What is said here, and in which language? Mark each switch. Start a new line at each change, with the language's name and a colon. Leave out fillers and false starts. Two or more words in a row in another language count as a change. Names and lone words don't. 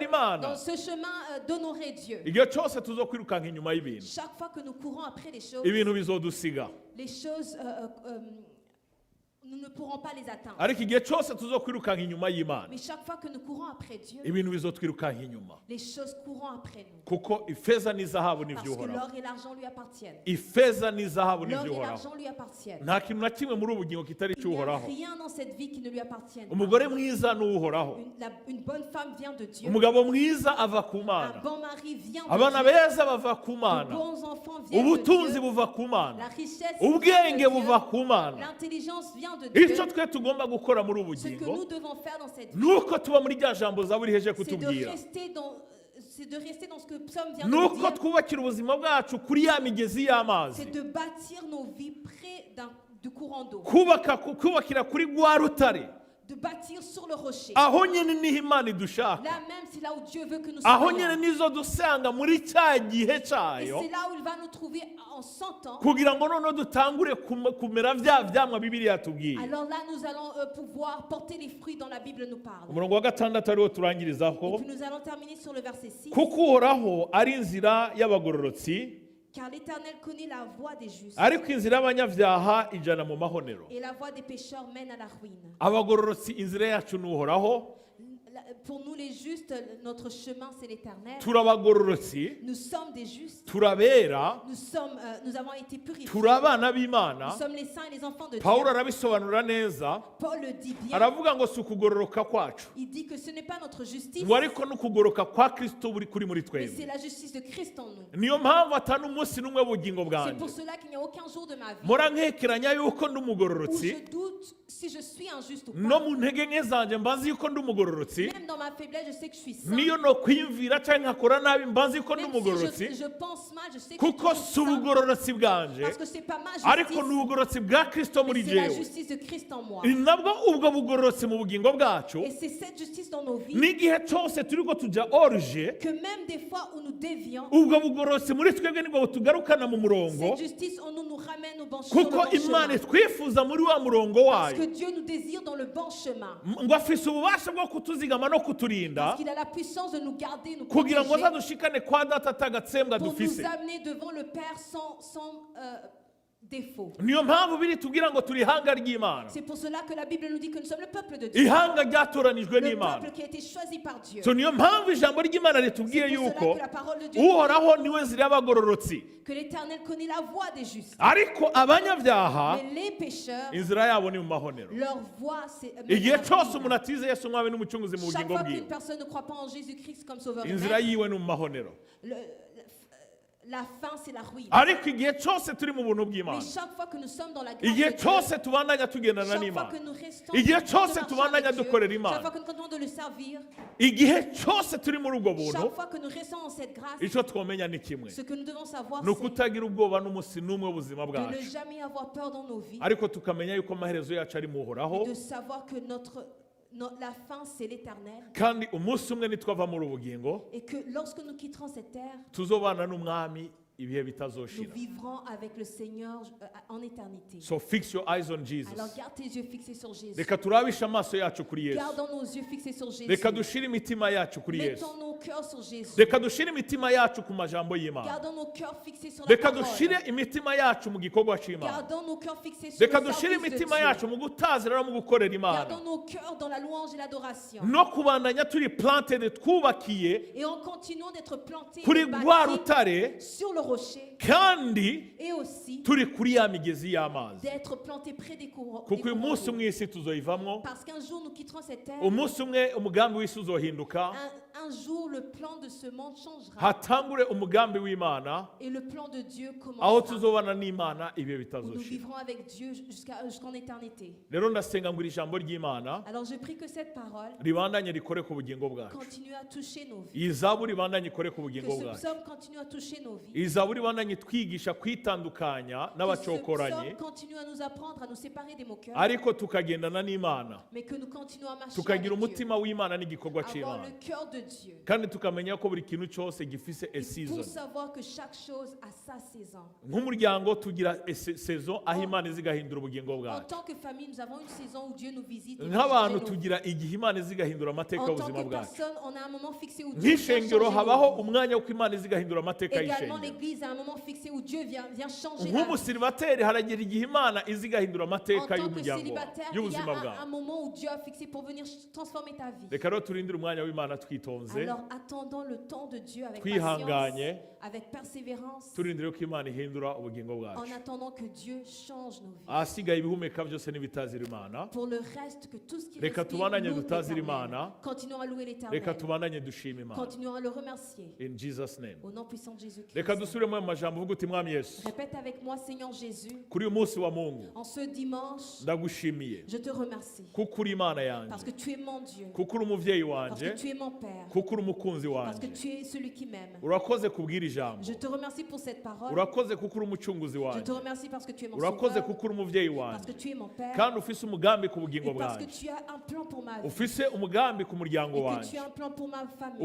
French: dans
Rundi: Imana.
French: ce chemin d'honorer Dieu.
Rundi: Igihe cyose tuzokwirukanka inyuma y'ibintu,
French: Chaque fois que nous courons après les choses
Rundi: ibintu bizodusiga.
French: nous nous ne pourrons pas les atteindre.
Rundi: ariko igihe cyose tuzokwirukanka inyuma y'Imana
French: Mais chaque fois que nous courons après Dieu,
Rundi: ibintu bizotwirukanka inyuma,
French: les choses courront après nous.
Rundi: kuko ifeza n'izahabu
French: Parce que
Rundi: n'iby'uhoraho.
French: l'or et l'argent lui appartiennent.
Rundi: Ifeza n'izahabu
French: L'or et
Rundi: n'iby'uhoraho.
French: l'argent lui appartiennent.
Rundi: Nta kintu na kimwe muri ubu bugingo kitari
French: Il n'y a
Rundi: icy'uhoraho.
French: rien dans cette vie qui ne lui appartienne.
Rundi: Umugore mwiza ni uw'uhoraho.
French: Une bonne femme vient de Dieu.
Rundi: Umugabo mwiza ava ku
French: Un
Rundi: Mana.
French: bon mari vient de
Rundi: Abana
French: Dieu.
Rundi: beza bava ku
French: De
Rundi: Mana.
French: bons enfants viennent de
Rundi: Ubutunzi
French: Dieu.
Rundi: buva ku
French: La
Rundi: Mana.
French: richesse vient
Rundi: Ubwenge
French: de
Rundi: buva
French: Dieu.
Rundi: ku Mana.
French: L'intelligence vient de Dieu.
Rundi: Icyo twe tugomba gukora muri ubu
French: Ce que
Rundi: bugingo
French: nous devons faire dans cette vie,
Rundi: nuko tuba muri rya jambo Zaburi iheje
French: c'est
Rundi: kutubwira.
French: de rester dans ce que Psaume vient de
Rundi: Nuko
French: nous dire.
Rundi: twubakira ubuzima bwacu kuri ya migezi y'amazi.
French: C'est de bâtir nos vies près du courant d'eau.
Rundi: Kubakira kuri rwa rutare.
French: De bâtir sur le rocher.
Rundi: Aho nyine niho Imana idushaka.
French: Là même, c'est là où Dieu veut que nous
Rundi: Aho
French: soyons.
Rundi: nyine nizo dusanga muri cya gihe
French: Et
Rundi: cyayo,
French: c'est là où il va nous trouver en 100 ans.
Rundi: kugira ngo noneho dutangure kumera bya vyamwa Bibiliya yatubwiye.
French: Alors là, nous allons pouvoir porter les fruits dont la Bible nous parle.
Rundi: Umurongo wa gatandatu ariwo
French: Et
Rundi: turangirizaho.
French: puis nous allons terminer sur le verset 6.
Rundi: Kuko uhoraho ari inzira y'abagororotsi,
French: Car l'Éternel connaît la voie des justes.
Rundi: ariko inzira y'abanyabyaha ijana mu mahonero.
French: Et la voie des pécheurs mène à la ruine.
Rundi: Abagororotsi inzira yacu ni uhoraho.
French: Pour nous les justes, notre chemin c'est l'Éternel.
Rundi: Turabagororotsi,
French: Nous sommes des justes.
Rundi: turabera,
French: Nous avons été purifiés.
Rundi: turi abana b'Imana.
French: Nous sommes les saints et les enfants de Dieu.
Rundi: Pawulo arabisobanura neza,
French: Paul le dit bien.
Rundi: aravuga ngo si ukugororoka kwacu,
French: Il dit que ce n'est pas notre justice,
Rundi: ngo ariko n'ukugoroka kwa Kristo kuri muri
French: mais
Rundi: twebwe.
French: c'est la justice de Christ en nous.
Rundi: Niyo mpamvu atari umunsi n'umwe w'ubugingo
French: C'est
Rundi: bwanjye
French: pour cela qu'il n'y a aucun jour de ma vie
Rundi: mpora nkekeranya yuko ndi
French: où
Rundi: umugororotsi,
French: je doute si je suis injuste ou
Rundi: no
French: pas.
Rundi: mu ntege nke zanjye mbazi yuko ndi umugororotsi,
French: Même dans ma faiblesse, je sais que je suis saint.
Rundi: niyo no kwiyumvira cyangwa nkakora nabi mbazi yuko ndi
French: Même
Rundi: umugororotsi,
French: si je pense mal, je sais que je
Rundi: kuko
French: suis
Rundi: si
French: saint.
Rundi: ubugororotsi bwanje,
French: Parce que c'est pas ma
Rundi: ariko
French: justice,
Rundi: ni ubugororotsi bwa Kristo muri
French: mais c'est la
Rundi: jewe.
French: justice de Christ en moi.
Rundi: Ni nabwo ubwo bugororotsi mu bugingo bwacu,
French: Et c'est cette justice dans nos vies
Rundi: n'igihe cyose turiko tujya oruje,
French: que même des fois où nous dévions,
Rundi: ubwo bugororotsi muri twebwe nibwo butugarukana mu murongo,
French: cette justice en nous nous ramène au bon chemin.
Rundi: kuko Imana itwifuza muri wa murongo
French: Parce que
Rundi: wayo,
French: Dieu nous désire dans le bon chemin.
Rundi: ngo afise ububasha bwo kutuzigama no kuturinda,
French: Parce qu'il a la puissance de nous garder, nous
Rundi: kugira ngo
French: protéger,
Rundi: azadushikane kwa data atagatsembwa
French: pour
Rundi: dufise.
French: nous amener devant le Père sans défaut.
Rundi: Niyo mpamvu biri tubwira ngo turi ihanga ry'Imana,
French: C'est pour cela que la Bible nous dit que nous sommes le peuple de Dieu.
Rundi: ihanga ryatoranijwe
French: Le
Rundi: n'Imana.
French: peuple qui a été choisi par Dieu.
Rundi: So niyo mpamvu ijambo ry'Imana
French: C'est
Rundi: ritubwiye
French: pour cela
Rundi: yuko
French: que la parole de Dieu
Rundi: uhoraho niwe nzira y'abagororotsi,
French: que l'Éternel connaît la voie des justes.
Rundi: ariko abanyabyaha
French: Mais les pécheurs,
Rundi: inzira yabo ni mu mahonero.
French: leur voie, c'est...
Rundi: Igihe cyose umuntu atize Yesu umwami n'umucunguzi mu
French: Chaque
Rundi: bugingo
French: fois qu'une
Rundi: bwiwe,
French: personne ne croit pas en Jésus-Christ comme sauveur et
Rundi: inzira
French: maître,
Rundi: yiwe ni mu mahonero.
French: la fin, c'est la ruine.
Rundi: Ariko igihe cyose turi mu buntu bw'Imana,
French: Mais chaque fois que nous sommes dans la grâce
Rundi: igihe
French: de Dieu,
Rundi: cyose tubandanya tugendana
French: chaque fois
Rundi: n'Imana,
French: que nous restons
Rundi: igihe
French: en train de
Rundi: cyose
French: marcher
Rundi: tubandanya
French: avec Dieu,
Rundi: dukorera Imana,
French: chaque fois que nous continuons de le servir,
Rundi: igihe cyose turi muri ubwo buntu,
French: chaque fois que nous restons en cette grâce,
Rundi: icyo twamenya ni kimwe,
French: ce que nous devons savoir,
Rundi: ni ukutagira ubwoba n'umunsi n'umwe w'ubuzima
French: c'est de ne
Rundi: bwacu,
French: jamais avoir peur dans nos vies,
Rundi: ariko tukamenya yuko amaherezo yacu ari mu Uhoraho,
French: de savoir que la fin, c'est l'Éternel,
Rundi: kandi umunsi umwe nitwava muri ubu bugingo
French: et que lorsque nous quitterons cette terre,
Rundi: tuzobana n'umwami ibihe
French: nous
Rundi: bitazoshira.
French: vivrons avec le Seigneur en éternité.
English: So fix your eyes on Jesus.
French: Alors garde tes yeux fixés sur Jésus.
Rundi: Reka turabishe amaso yacu kuri Yesu.
French: Gardons nos yeux fixés sur Jésus.
Rundi: Reka dushire imitima yacu kuri Yesu.
French: Mettons nos cœurs sur Jésus.
Rundi: Reka dushire imitima yacu ku majambo y'Imana.
French: Gardons nos cœurs fixés sur la
Rundi: Reka
French: parole.
Rundi: dushire imitima yacu mu gikorwa cy'Imana.
French: Gardons nos cœurs fixés sur
Rundi: Reka
French: le
Rundi: dushire
French: service de
Rundi: imitima
French: Dieu.
Rundi: yacu mu gutazira no mu gukorera Imana.
French: Gardons nos cœurs dans la louange et l'adoration.
Rundi: No kubandanya turi planted twubakiye
French: Et en continuant d'être plantés
Rundi: kuri
French: et
Rundi: rwa
French: bâtis
Rundi: rutare,
French: sur le rocher
Rundi: kandi
French: et aussi
Rundi: turi kuri ya migezi y'amazi.
French: d'être plantés près des courants.
Rundi: Kuko uyu munsi umwe isi tuzoyivamwo,
French: Parce qu'un jour nous quitterons cette terre.
Rundi: umunsi umwe umugambi w'isi uzohinduka,
French: Un jour le plan de ce monde changera.
Rundi: hatangure umugambi w'Imana,
French: Et le plan de Dieu
Rundi: aho
French: commencera.
Rundi: tuzobana n'Imana ibihe
French: Où nous
Rundi: bitazoshira.
French: vivrons avec Dieu jusqu'en éternité.
Rundi: Rero ndasenga ngo iri jambo ry'Imana
French: Alors je prie que cette parole
Rundi: ribandanye rikore ku bugingo bwacu.
French: continue à toucher nos vies.
Rundi: Iyi zaburi ibandanye ikore ku
French: Que
Rundi: bugingo
French: ce
Rundi: bwacu.
French: psaume continue à toucher nos vies.
Rundi: Iyi zaburi ibandanye twigisha kwitandukanya
French: Que ce
Rundi: n'abacokoranye,
French: psaume continue à nous apprendre à nous séparer des moqueurs.
Rundi: ariko tukagendana n'Imana,
French: Mais que nous continuons à marcher avec
Rundi: tukagira
French: Dieu.
Rundi: umutima w'Imana n'igikorwa
French: Avoir
Rundi: cy'Imana.
French: le cœur de Dieu Dieu.
Rundi: kandi tukamenya ko buri kintu cyose gifise a
French: Pour
English: season.
French: savoir que chaque chose a sa saison.
Rundi: Nk'umuryango tugira saison aho Imana izigahindura ubugingo
French: En
Rundi: bwacu.
French: tant que famille, nous avons une saison où Dieu nous visite. et
Rundi: Nk'abantu
French: change nos vies.
Rundi: tugira igihe Imana izigahindura amateka
French: En tant
Rundi: y'ubuzima
French: que
Rundi: bwacu.
French: personne, on a un moment fixé où Dieu vient
Rundi: Nk'ishengero
French: changer
Rundi: habaho
French: nos vies.
Rundi: umwanya wo Imana izigahindura amateka
French: Également,
Rundi: y'ishengero.
French: l'Église a un moment fixé où Dieu vient changer la vie.
Rundi: Nk'umusiribateri haragera igihe Imana izigahindura
French: En
Rundi: amateka
French: tant que
Rundi: y'umuryango
French: célibataire, il y
Rundi: y'ubuzima
French: a un
Rundi: bwawe.
French: moment où Dieu a fixé pour venir transformer ta vie.
Rundi: Reka rero turindire umwanya w'Imana twitonze,
French: Alors attendons le temps de Dieu avec
Rundi: twihanganye,
French: patience, avec persévérance,
Rundi: turindire ko Imana ihindura ubugingo
French: en
Rundi: bwacu.
French: attendant que Dieu change nos vies.
Rundi: Ahasigaye ibihumeka byose n'ibitazira Imana,
French: Pour le reste, que tout ce qui
Rundi: Reka
French: respire
Rundi: tubandanye
French: loue
Rundi: dutazira
French: l'Éternel.
Rundi: Imana.
French: Continuons à louer
Rundi: reka
French: l'Éternel.
Rundi: tubandanye dushima Imana.
French: Continuons à le remercier.
English: In Jesus name.
French: Au nom puissant de Jésus-Christ.
Rundi: Reka dusubiremo ayo majambo uvuga uti Mwami Yesu,
French: Répète avec moi, Seigneur Jésus,
Rundi: kuri uyu munsi wa Mungu
French: en ce dimanche,
Rundi: ndagushimiye
French: je te remercie.
Rundi: kuko uri Imana
French: Parce
Rundi: yanjye,
French: que tu es mon Dieu.
Rundi: kuko uri umubyeyi
French: Parce
Rundi: wanjye,
French: que tu es mon Père.
Rundi: kuko uri umukunzi
French: Parce que
Rundi: wanjye.
French: tu es celui qui m'aime.
Rundi: Urakoze kubwira ijambo,
French: Je te remercie pour cette parole.
Rundi: urakoze kuko uri umucunguzi
French: Je te
Rundi: wanjye,
French: remercie parce que tu es mon
Rundi: urakoze
French: sauveur.
Rundi: kuko uri umubyeyi
French: Parce que
Rundi: wanjye,
French: tu es mon Père.
Rundi: kandi ufise umugambi ku bugingo
French: Et parce que
Rundi: bwanjye,
French: tu as un plan pour ma vie.
Rundi: ufise umugambi ku muryango
French: Et que tu
Rundi: wanjye,
French: as un plan pour ma famille.